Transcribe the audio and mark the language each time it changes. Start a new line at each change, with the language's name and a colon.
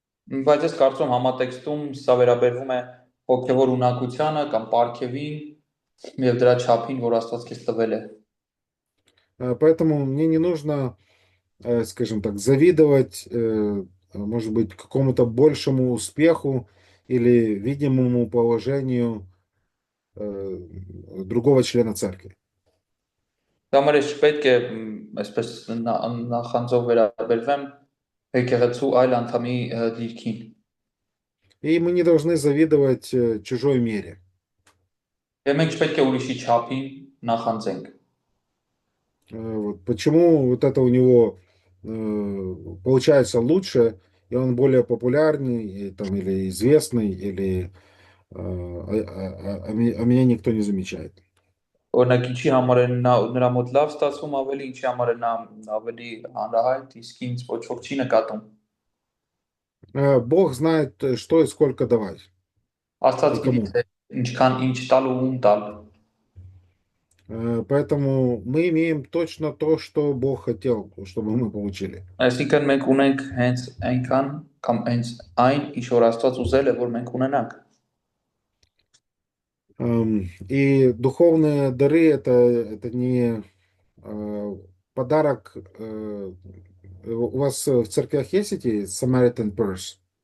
Armenian: Բայց ես կարծում եմ համատեքստում սա վերաբերվում է հոգևոր ունակությանը կամ պարգևին եւ դրա չափին, որ Աստված քեզ տվել է։
Russian: Поэтому мне не нужно, скажем так, завидовать, может быть, какому-то большему успеху или видимому положению другого члена церкви.
Armenian: Դա համար ես չպետք է այսպես նախանձով վերաբերվեմ եկեղեցու այլ անդամի դիրքին։
Russian: И мы не должны завидовать чужой мере.
Armenian: Եվ մենք չպետք է ուրիշի չափին նախանձենք։
Russian: Почему вот это у него получается лучше, и он более популярный, или известный, или а меня никто не замечает.
Armenian: Օրինակ ինչի համար է նրա մոտ լավ ստացվում ավելի, ինչի համար է նա ավելի հանրահայտ, իսկ ինձ ոչ ոք չի նկատում։
Russian: Бог знает, что и сколько давать.
Armenian: Աստված գիտի ինչքան ինչ տալ ու ում տալ։
Russian: Поэтому мы имеем точно то, что Бог хотел, чтобы мы получили.
Armenian: Այսինքն մենք ունենք հենց այնքան կամ հենց այն, ինչ որ Աստված ուզել է, որ մենք ունենանք։
Russian: И духовные дары это не подарок. У вас в церквях есть эти Samaritan Purse?